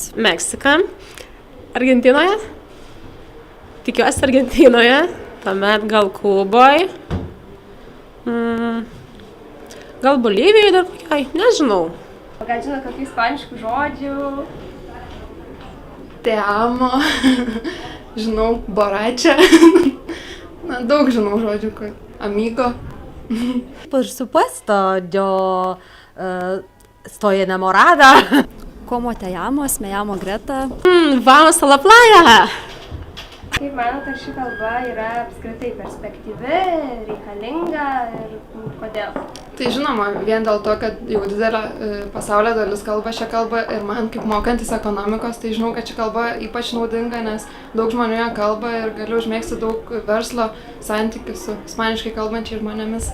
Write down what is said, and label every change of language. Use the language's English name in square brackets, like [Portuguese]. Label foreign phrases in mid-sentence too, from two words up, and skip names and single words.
[Lithuanian] Meksika, Argentinoje, tikiuosi Argentinoje, tuomet gal Kuboje, gal Bolivijoje dar kokiai, nežinau. Gal žinot kokių ispaniškų žodžių? [Spanish] Te amo, [Lithuanian] žinau, borracha, daug žinau žodžių, amigo. [Spanish] Por supuesto, yo estoy enamorada. Como te llamas? Me llamo Greta. Vamos a la playa! [Lithuanian] Kaip manot, ar ši kalba yra apskritai perspektyvi, reikalinga ir kodėl? Tai žinoma, vien dėl to, kad jau didelė pasaulio dalis kalba šią kalbą ir man kaip mokantis ekonomikos, tai žinau, kad ši kalba ypač naudinga, nes daug žmonių ją kalba ir galiu užmėgsti daug verslo santykių su ispaniškai kalbančiais žmonėmis.